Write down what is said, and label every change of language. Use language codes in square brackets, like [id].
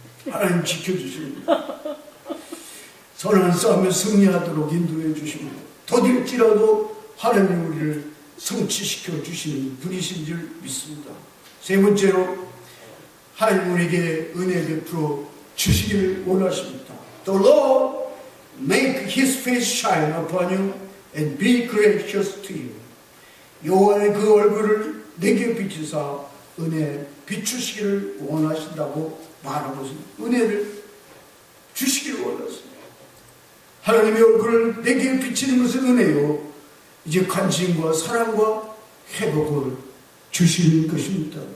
[ko] 하나님 지켜주십니다. 선한 싸움에 승리하도록 인도해 주십니다. 더딜지라도 하나님 우리를 성취시켜 주시는 분이신 줄 믿습니다. 세 번째로 하나님 우리에게 은혜 베풀어 주시기를 원하십니다. [en] The Lord make His face shine upon you and be gracious to you. [ko] 여호와의 그 얼굴을 내게 비추사 은혜 비추시기를 원하신다고 말하고 있습니다. 은혜를 주시기를 원하십니다. 하나님의 얼굴을 내게 비치는 것은 은혜요. 이제 관심과 사랑과 회복을 주시는 것입니다.